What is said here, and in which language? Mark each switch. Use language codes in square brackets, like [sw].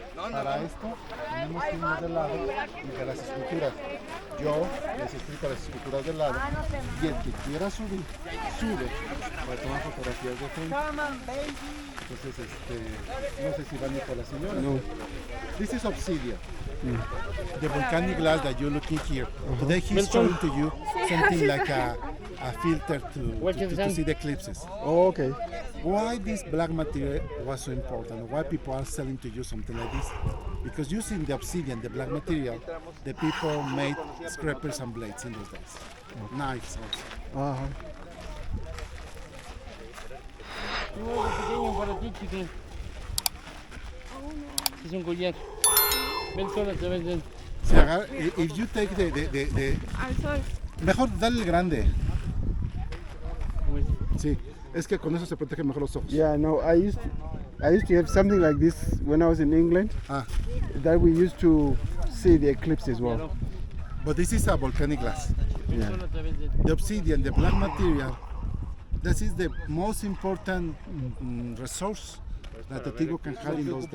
[es] Para esto, tenemos que irnos de lado y ver las esculturas. Yo les explico las esculturas del lado y el que quiera subir, sube para tomar fotografías de frente. Entonces, no sé si van a ir por la señora. No. [en] This is obsidian. The volcanic glass that you're looking here. Today he's showing to you something like a filter to see the eclipses. Oh, okay. Why this black material was so important? Why people are selling to you something like this? Because using the obsidian, the black material, the people made scrapers and blades in those days. Knives also. Uh-huh. [es] Pequeño para ti, chiquín. Es un collar. Ven solo te venden. [en] If you take the [es] Al sol. mejor dale el grande. Sí, es que con eso se protegen mejor los ojos. [en] Yeah, no, I used to have something like this when I was in England. Ah, That we used to see the eclipse as well. but this is a volcanic glass. Yeah. [es] Solo te venden. [en] The obsidian, the black material, this is the most important resource that the Teotihuacan had in those days.